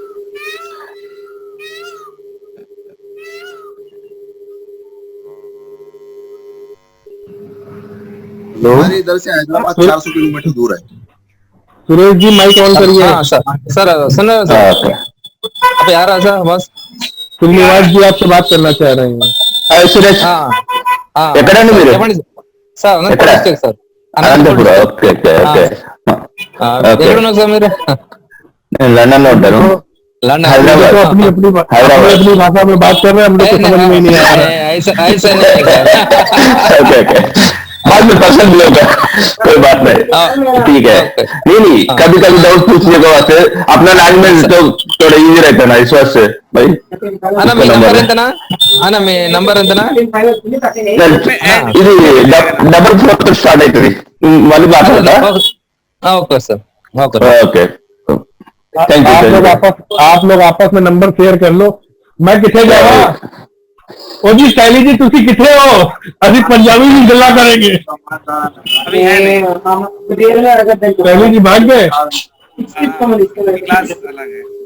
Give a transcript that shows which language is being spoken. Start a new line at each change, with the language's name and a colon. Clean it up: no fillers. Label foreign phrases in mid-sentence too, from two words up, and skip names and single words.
Hindi: हमारे इधर से हैदराबाद 400 किलोमीटर दूर है। सुरेश जी
English: mic on
Hindi: करिए। सर सुनो अभी आ रहा सर, बस श्रीनिवास जी आपसे बात करना चाह रहे हैं। सुरेश सर
Telugu: అనంతపురం ఓకే ఎక్కడ ఉన్నారు సార్ మీరు? లండన్ లో ఉంటారు।
Hindi: लंदन तो अपनी भाषा में बात कर रहे हैं, हम लोग को समझ में नहीं आ रहा है। ऐसा नहीं है। ओके बाद में पसंद होगा, कोई बात नहीं, ठीक है। नहीं कभी कभी डाउट पूछने के वास्ते अपना लैंग्वेज तो थोड़ा इजी रहता ना, इस वास्ते भाई।
Telugu: అన్న మీ నంబర్ ఎంతనా? అన్న మీ నంబర్ ఎంతనా? ఇది డబుల్ 4 తో స్టార్ట్ అవుతుంది మళ్ళీ మాట్లాడతా।
English: okay sir okay thank you.
Hindi: आप लोग आपस में नंबर शेयर कर लो।
Punjabi: ਮੈਂ ਕਿੰਨੇ ਜਾਵਾਂ ਓ ਜੀ ਸ਼ੈਲੀ ਜੀ ਤੁਸੀਂ ਕਿੱਥੇ ਹੋ?
Hindi: अभी पंजाबी में गल्ला करेंगे। अभी है नहीं, शैली जी भाग गए। क्लास अलग है।